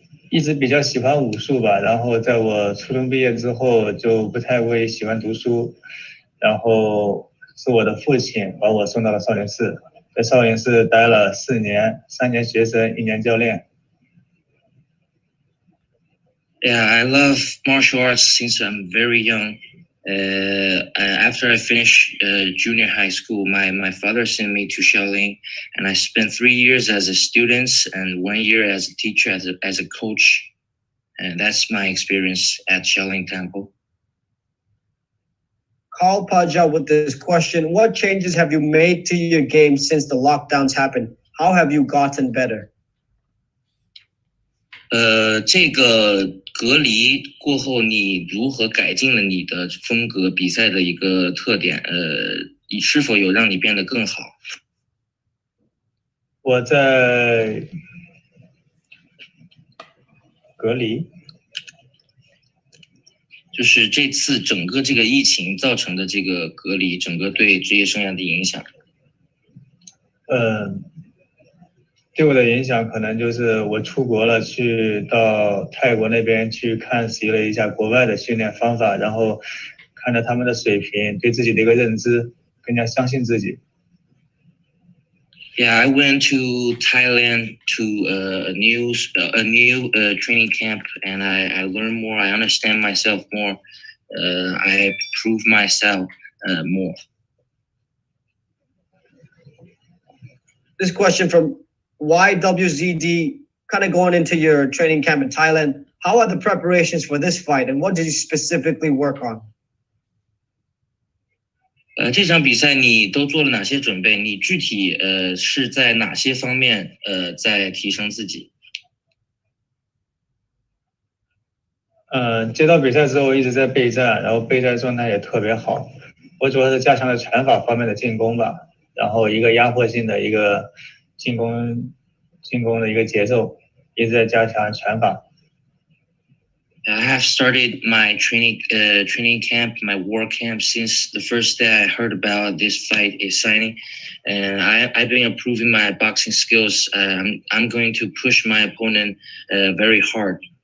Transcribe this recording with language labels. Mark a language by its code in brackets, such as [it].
[zh] 一直比较喜欢武术吧，然后在我初中毕业之后就不太会喜欢读书，然后是我的父亲把我送到了少林寺，在少林寺待了4年，3年学生，1年教练。 [en] Yeah, I love martial arts since I'm very young. After I finished junior high school, my father sent me to Shaolin, and I spent 3 years as a student and 1 year as a teacher, as a coach. And that's my experience at Shaolin Temple. Carl Paja with this question. What changes have you made to your game since the lockdowns happened? How have you gotten better? [zh] 这个隔离过后，你如何改进了你的风格比赛的一个特点？是否有让你变得更好？我在隔离，就是这次整个这个疫情造成的这个隔离，整个对职业生涯的影响。对我的影响可能就是我出国了，去到泰国那边去看习了一下国外的训练方法，然后看着他们的水平，对自己的一个认知，更加相信自己。 [en] Yeah, I went to Thailand to a new training camp, and I learned more. I understand myself more. I prove myself more. This question from YWZD, kind of going into your training camp in Thailand. How are the preparations for this fight, and what did you specifically work on? [zh] 这场比赛你都做了哪些准备？你具体是在哪些方面在提升自己？接到比赛之后一直在备战，然后备战状态也特别好。我主要是加强了拳法方面的进攻吧，然后一个压迫性的一个进攻的一个节奏，一直在加强拳法。 [en] I have started my training camp, my war camp since the first day I heard about this fight is signing, and I've been improving my boxing skills. I'm going to push my opponent very hard.